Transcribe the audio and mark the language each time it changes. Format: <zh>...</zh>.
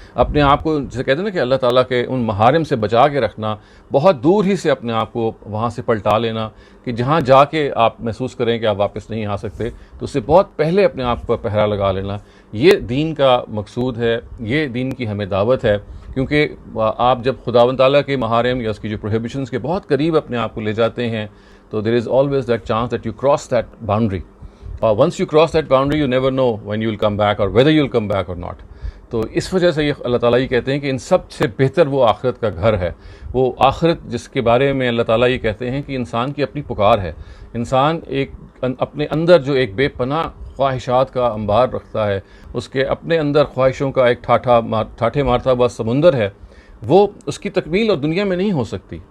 <hi>अपने आप को, जैसे कहते हैं ना कि अल्लाह ताला के उन महारिम से बचा के रखना, बहुत दूर ही से अपने आप को वहाँ से पलटा लेना कि जहाँ जाके आप महसूस करें कि आप वापस नहीं आ सकते, तो उससे बहुत पहले अपने आप पर पहरा लगा लेना। ये दीन का मकसूद है, ये दीन की हमें दावत है। क्योंकि आप जब खुदावंद ताला के महारिम या उसकी जो प्रोहिबिशंस के बहुत करीब अपने आप को ले जाते हैं, तो</hi> <en>there is always that chance that you cross that boundary. Once you cross that boundary, you never know when you will come back or whether you will come back or not.</en> <hi>तो इस वजह से ये अल्लाह ताला ये कहते हैं कि इन सब से बेहतर वो आखिरत का घर है। वो आखिरत जिसके बारे में अल्लाह ताला ये कहते हैं कि इंसान की अपनी पुकार है। इंसान एक अपने अंदर जो एक बेपनाह ख्वाहिशात का अंबार रखता है, उसके अपने अंदर ख्वाहिशों का एक ठाठे मारता हुआ समुंदर है, वो उसकी तकमील और दुनिया में नहीं हो सकती।</hi>